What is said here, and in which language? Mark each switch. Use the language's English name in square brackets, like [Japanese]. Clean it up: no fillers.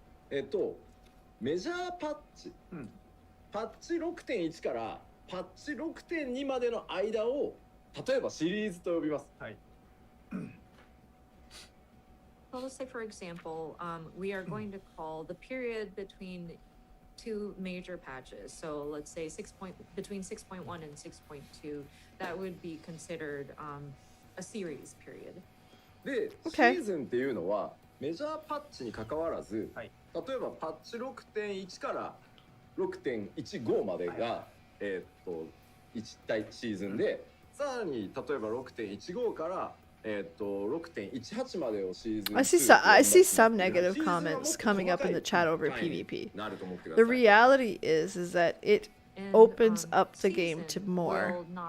[Japanese] メジャーパッチ、パッチ 6.1 からパッチ 6.2 までの間を例えばシリーズと呼びます。はい。 [English] So let's say, for example, we are going to call the period between two major patches. So let's say between 6.1 and 6.2, that would be considered a series period. [Japanese] で、シーズンっていうのはメジャーパッチに関わらず、例えばパッチ 6.1 から 6.15 までが、1対シーズンで、さらに例えば 6.15 から、6.18 までをシーズン [English] I see some negative comments coming up in the chat over PvP. The reality is that it opens up the game to more.